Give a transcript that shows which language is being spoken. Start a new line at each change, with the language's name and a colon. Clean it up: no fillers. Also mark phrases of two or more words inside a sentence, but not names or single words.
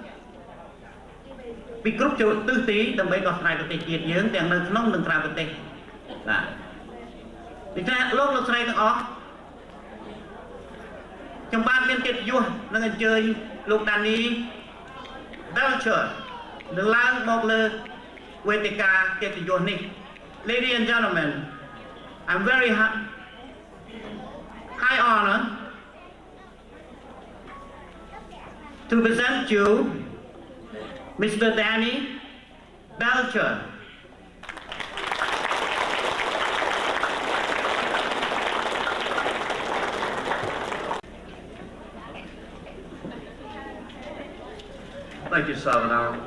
Khmer: ពីគ្រប់ទិសទីដើម្បីដោះស្រាយប្រទេសជាតិយើងទាំងនៅក្នុងនិងក្រៅប្រទេសបាទដូច្នេះលោកស្រីទាំងអស់ ខ្ញុំបានមានកិត្តិយសនឹងអញ្ជើញលោក Danny Belcher នឹងឡើងមកលើវេទិកាកិត្តិយសនេះ
English: Ladies and gentlemen, I'm very high honor to present you Mr. Danny Belcher. Thank you, Salvador.